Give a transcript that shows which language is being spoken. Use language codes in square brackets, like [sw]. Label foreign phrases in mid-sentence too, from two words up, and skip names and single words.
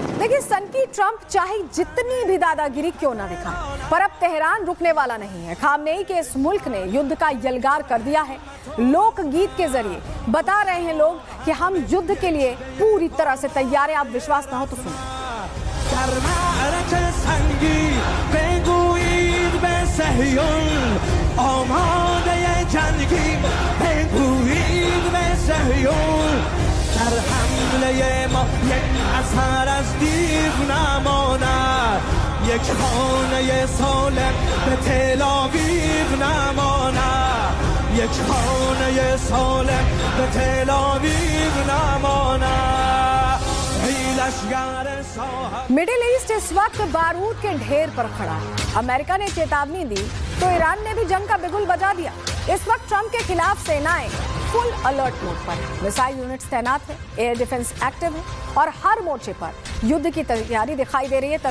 [hi] देखिए, सनकी ट्रंप चाहे जितनी भी दादागिरी क्यों ना दिखाए, पर अब तेहरान रुकने वाला नहीं है। खामनेई के इस मुल्क ने युद्ध का यलगार कर दिया है। लोकगीत के जरिए बता रहे हैं लोग कि हम युद्ध के लिए पूरी तरह से तैयार हैं। आप विश्वास ना हो तो सुनिए। [fa] در حمله ما یک اثر از دیو نماند، یک خانه سالم به تل آویو نماند، یک خانه سالم به تل آویو نماند. [hi] मिडिल ईस्ट इस वक्त बारूद के ढेर पर खड़ा है। अमेरिका ने चेतावनी दी तो ईरान ने भी जंग का बिगुल बजा दिया। इस वक्त ट्रंप के खिलाफ सेनाएं [en] full alert mode [hi] पर है। [en] missile units [hi] तैनात है, [en] air defence active [hi] है और हर मोर्चे पर युद्ध की तैयारी दिखाई दे रही है।